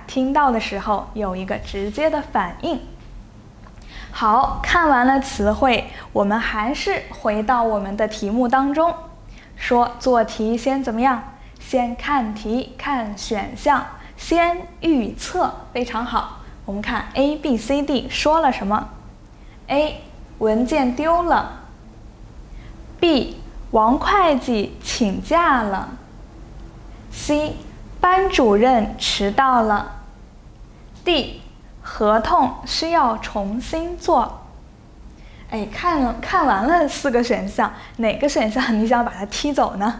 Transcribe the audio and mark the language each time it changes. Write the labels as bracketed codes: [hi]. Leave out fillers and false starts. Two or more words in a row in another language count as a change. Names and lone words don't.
[zh] 聽到的時候有一個直接的反應。好，看完了詞彙，我們還是回到我們的題目當中，說做題先怎麼樣？先看題，看選項，先預測，非常好。我們看 A、B、C、D 說了什麼？ A. 文件丟了。 B. 王會計請假了。 C. 班主任遲到了。 D. 合同需要重新做。看完了4個選項，哪個選項你想把它踢走呢？